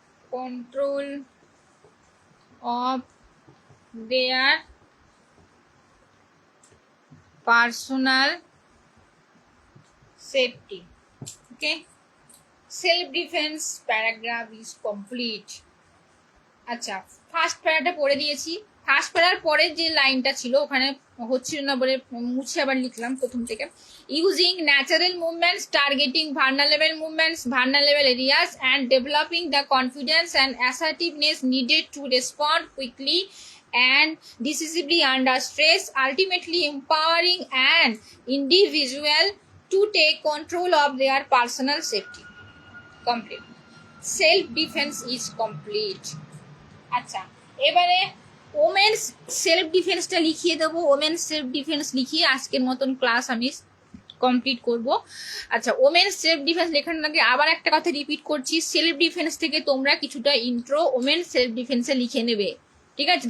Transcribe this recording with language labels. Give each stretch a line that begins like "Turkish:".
English: control of their personal safety. Okay, self defense paragraph is complete.
Bangla: আচ্ছা, first প্যারাটা পড়ে দিয়েছি। First প্যারার পরে যে লাইনটা ছিল ওখানে হচ্ছিল না বলে মুছে আবার লিখলাম প্রথম থেকে।
English: Using natural movements, targeting vulnerable areas, and developing the confidence and assertiveness needed to respond quickly and decisively under stress, ultimately empowering an individual to take control of their personal safety. Complete. Self defense is complete.
Bangla: আচ্ছা, এবারে women's self ডিফেন্সটা লিখিয়ে দেবো। Women's self defence লিখিয়ে আজকের মতন class আমি complete করব। আচ্ছা, ওমেন্স সেলফ ডিফেন্স লেখার আগে আবার একটা কথা রিপিট করছি, সেলফ ডিফেন্স থেকে তোমরা কিছুটা ইন্ট্রো ওমেন্স সেলফ ডিফেন্সে লিখে নেবে, ঠিক আছে?